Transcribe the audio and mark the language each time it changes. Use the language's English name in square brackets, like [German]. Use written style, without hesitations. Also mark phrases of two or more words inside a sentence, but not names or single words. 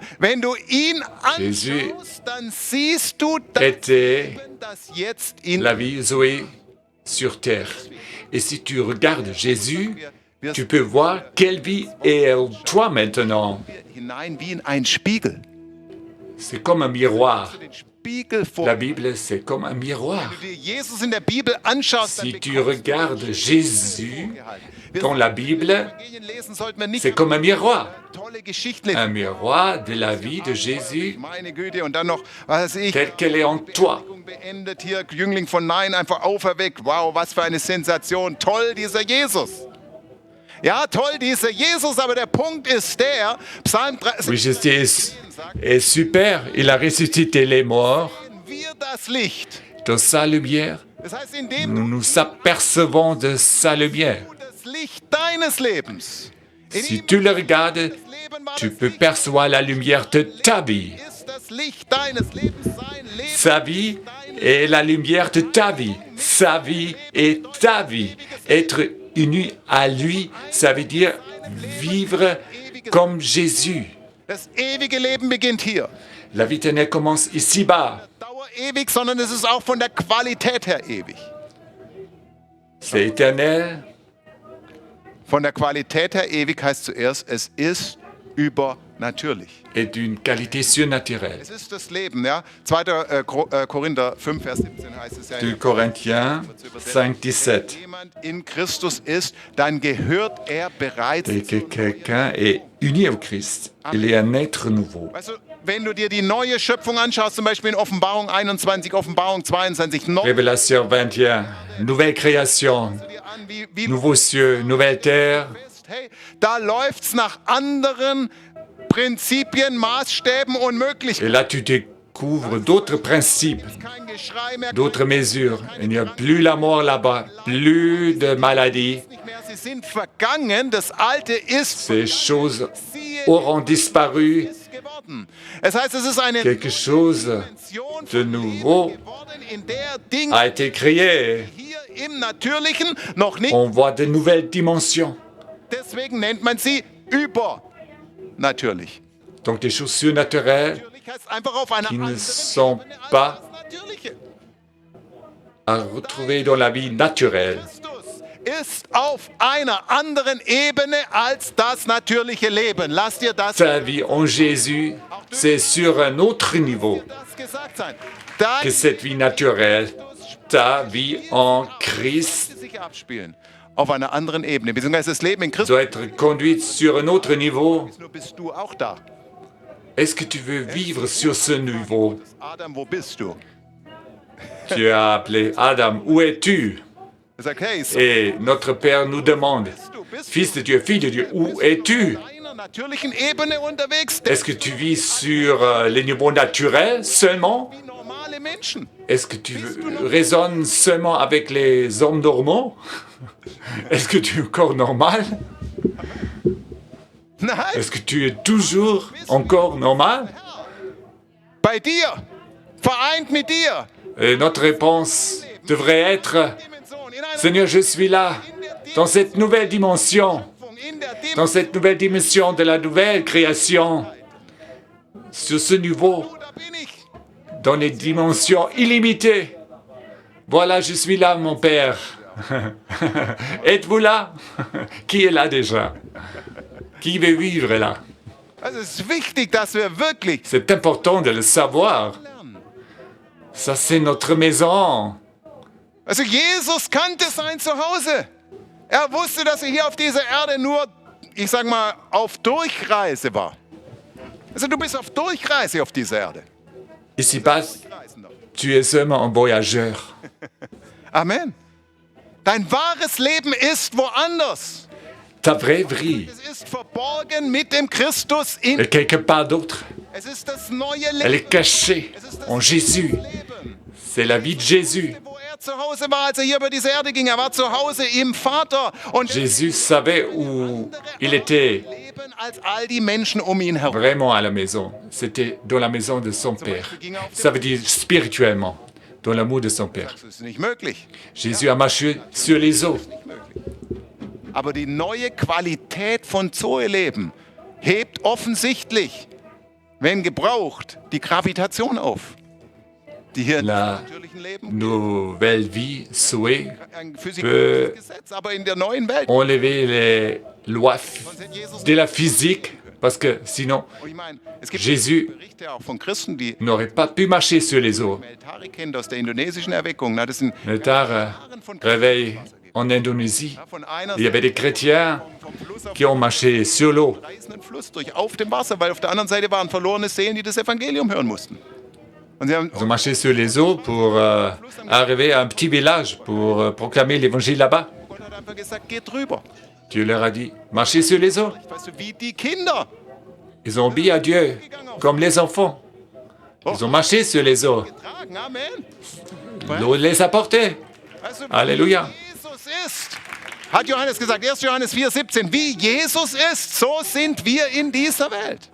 [German] Wenn du ihn Jésus anschaust, dann siehst du das [French] était [German] Leben, das jetzt in [French] la vie Zoé sur terre. Et si tu regardes Jésus, tu peux voir quelle vie est en toi maintenant. [German] hinein wie in einen Spiegel. [French] C'est comme un miroir. [German] Den Spiegel vor. [French] La Bible, c'est comme un miroir. [German] Wenn du dir Jesus in der Bibel anschaust, dann [French] Si tu [German] bekommst [French] regardes Jésus [German] wir [French] dans la Bible, [German] Evangelien lesen, sollten wir nicht [French] c'est comme un miroir. [German] tolle Geschichten lesen. [French] Un miroir de la vie de Jésus [German] Meine Güte, und dann noch, was weiß ich, [French] telle qu'elle est en toi. [German] beendet hier, Jüngling von Nein, einfach auferweckt. Wow, was für eine Sensation. Toll, dieser Jesus. Ja, toll, dieser Jesus, aber der Punkt ist der, Psalm 3, [French] Oui, Jésus est super. Il a ressuscité les morts. [German] wir das Licht. [French] Dans sa lumière, [German] Das heißt, indem [French] nous nous apercevons de sa lumière. [German] du das Licht deines Lebens, in [French] Si [German] ihm [French] tu le regardes, [German] das Leben war, [French] tu [German] das [French] peux [German] Licht [French] percevoir la lumière de ta vie. [German] ist das Licht deines Lebens, sein Leben. [French] Sa vie est la lumière de ta vie. Sa vie est ta vie. Être uni à lui, ça veut dire vivre comme Jésus. [German] Das ewige Leben beginnt hier. [French] La vie éternelle commence ici-bas. [German] Dauer ewig, sondern es ist auch von der Qualität her ewig. [French] C'est éternel. [German] Von der Qualität her ewig heißt zuerst, es ist übernatürlich. [French] est d'une qualité surnaturelle. [German] Es ist das Leben, ja. 2. Korinther 5, Vers 17 heißt es ja. [French] 2 Corinthiens 5, 17. [German] Wenn jemand in Christus ist, dann gehört er bereits [French] Dès que [German] zur [French] quelqu'un est uni au Christ, il est un être nouveau. [German] Weißt du, wenn du dir die neue Schöpfung anschaust, zum Beispiel in Offenbarung 21, Offenbarung 22, noch [French] Révélation 21, nouvelle création, [German] dir an, wie [French] nouveaux cieux, nouvelle terre. [German] hey, da läuft's nach anderen Prinzipien, Maßstäben und [French] Et [German] Möglichkeiten. [French] là, tu découvres d'autres principes, [German] Kein Geschrei mehr, [French] d'autres mesures. Il n'y a plus la mort là-bas, plus de maladies. [German] nicht mehr. Sie sind vergangen. Das Alte ist [French] Ces choses [German] siehe, [French] auront disparu. [German] ist geworden. Es heißt, es ist eine [French] Quelque chose [German] Dimension [French] de [German] von [French] nouveau [German] Leben geworden, in der Dinge [French] a été créé. [German] hier im Natürlichen noch nicht. [French] On voit de nouvelles dimensions. [German] Deswegen nennt man sie übernatürlich. [French] Donc des choses surnaturelles [German] Natürlich heißt einfach auf einer [French] qui ne [German] anderen [French] sont [German] Ebene als [French] pas [German] das Natürliche. [French] à retrouver dans la vie naturelle. [German] Christus ist auf einer anderen Ebene als das natürliche Leben. Lass dir das, [French] Ta vie en Jésus, c'est sur un autre niveau [German] das gesagt sein. Da [French] que cette vie naturelle. Ta vie en Christ [German] sich abspielen. Auf einer anderen Ebene. Beziehungsweise das Leben in Christus. [French] doit être conduite sur un autre niveau. [German] Nur bist du auch da. [French] Est-ce que tu veux vivre sur ce niveau? [German] Adam, wo bist du? [French] Tu as appelé Adam, où es-tu? [German] Er sagt, hey, so [French] Et notre Père nous demande, Fils de Dieu, fille de Dieu, où es-tu? [German] auf einer natürlichen Ebene unterwegs. [French] Est-ce que tu vis sur les niveaux naturels seulement? Wie normale Menschen. Est-ce que tu raisonnes seulement avec les hommes normaux? Est-ce que tu es encore normal? [German] Nein, [French] Est-ce que tu es toujours encore normal? [German] bei dir. Vereint mit dir. [French] Et notre réponse devrait être, [German] Dimension, in einer [French] Seigneur, je suis là, dans cette nouvelle dimension, [German] in der [French] dans cette nouvelle dimension de la nouvelle création, sur ce niveau, [German] Da bin ich. [French] dans les dimensions illimitées. Voilà, je suis là, mon Père. Êtes-vous là? Qui est là déjà? Qui veut vivre là? [German] Also es ist wichtig, dass wir wirklich [French] C'est important de le savoir. [German] lernen. [French] Ça, c'est notre maison. [German] Also Jesus kannte sein Zuhause. Er wusste, dass er hier auf dieser Erde nur, ich sag mal, auf Durchreise war. Also du bist auf Durchreise auf dieser Erde. [French] Ici-bas, [German] Reisender. [French] tu es seulement un voyageur. Amen. [German] Dein wahres Leben ist woanders. [French] Ta vraie vie [German] Es ist verborgen mit dem Christus in. [French] est quelque part d'autre. [German] Es ist das neue [French] Elle est [German] Leben. [French] cachée en Jésus. [German] Leben. [French] C'est la vie de Jésus. [German] Wo er zu Hause war, als er hier über diese Erde ging. Er war zu Hause im Vater. Und [French] Jésus savait où il était [German] Leben als all die Menschen um ihn herum. [French] vraiment à la maison. C'était dans la maison de son Père. Ça veut dire spirituellement, dans l'amour de son Père. [German] Das ist nicht möglich. [French] Jésus a marché sur les eaux. [German] Aber die neue Qualität von Zoeleben hebt offensichtlich, wenn gebraucht, die Gravitation auf. Die hier [French] La [German] im natürlichen Leben [French] nouvelle vie souhaite [German] ein physikalisches Gesetz, aber in der neuen Welt. [French] enlever les lois de la physique parce que sinon, [German] Und ich meine, es gibt [French] Jésus [German] Berichte auch von Christen, die [French] n'aurait pas pu marcher sur les eaux. [German] Meltari kennt aus der indonesischen Erweckung. Na, das sind [French] Le tard réveil en Indonésie, [German] von einer [French] il y avait des chrétiens [German] vom Fluss auf [French] qui ont marché sur l'eau. [German] reißenden Fluss durch auf dem Wasser, weil auf der anderen Seite waren verlorene Seelen, die das Evangelium hören mussten. Und sie haben [French] Ils ont marché sur les eaux pour arriver à un petit village pour proclamer l'évangile là-bas. [German] Gott hat einfach gesagt, geht drüber. [French] Dieu leur a dit, marchez sur les eaux. [German] Weißt du, wie die Kinder. [French] Ils ont obéi à Dieu comme les enfants. Ils ont marché sur les eaux. [German] Tragen, Amen. [French] L'eau les a portés. [German] Weißt du, [French] Alléluia. [German] wie Jesus ist, hat Johannes gesagt, 1. Johannes 4,17, wie Jesus ist, so sind wir in dieser Welt.